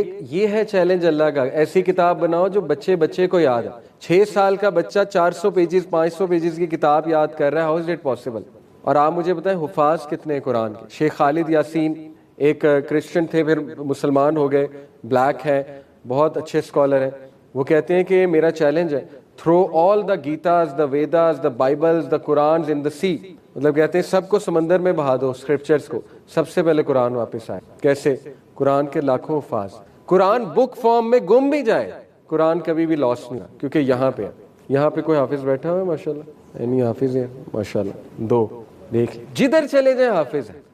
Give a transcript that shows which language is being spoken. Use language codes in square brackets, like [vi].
[ur] یہ ہے چیلنج اللہ کا. ایسی کتاب بناؤ جو بچے کو یاد ہے. 6 سال کا بچہ 400 پیجز 500 پیجز کی کتاب یاد کر رہا ہے, [en] How is it possible? [ur] اور آپ مجھے بتائیں حفاظ کتنے قرآن کے؟ شیخ خالد یاسین ایک کرسچن تھے, پھر مسلمان ہو گئے, بلیک ہے, بہت اچھے اسکالر ہیں. وہ کہتے ہیں کہ میرا چیلنج ہے [en] Through all the Gitas, the Vedas, the Bibles, the Qurans in the sea. [ur] مطلب کہتے ہیں سب کو سمندر میں بہا دو, اسکرپچرز کو, سب سے پہلے قرآن واپس آئے. کیسے؟ قرآن کے لاکھوں الفاظ, قرآن بک فارم میں گم بھی جائے, قرآن کبھی بھی لاس نہیں, کیونکہ یہاں پہ ہے. یہاں پہ کوئی حافظ بیٹھا ہوا ہے ماشاءاللہ, یعنی حافظ ہے ماشاءاللہ 2, دیکھ جدھر چلے جائیں حافظ ہے.